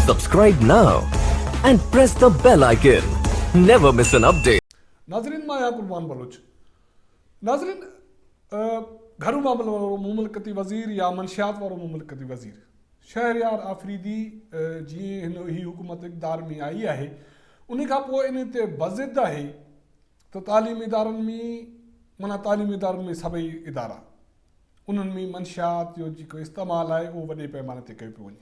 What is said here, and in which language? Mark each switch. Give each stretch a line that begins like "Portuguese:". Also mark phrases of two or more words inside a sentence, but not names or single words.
English: Subscribe now and press the bell icon. Never miss an update.
Sindhi: नाज़रीन मां आहियां कुर्बान बलोच। नाज़रीन घरू मामले वारो मुमलकती वज़ीर या मंशियात वारो मुमलकती वज़ीर शहरयार आफ़रीदी जीअं हिन ही हुकूमत इक़्तिदार में आई आहे उन खां पोइ इन ते बज़िद आहे त तालीमी इदारनि में तालीमी इदारनि में सभई इदारा उन्हनि में मंशियात जो जेको इस्तेमालु आहे उहो वॾे पैमाने ते कयो पियो वञे।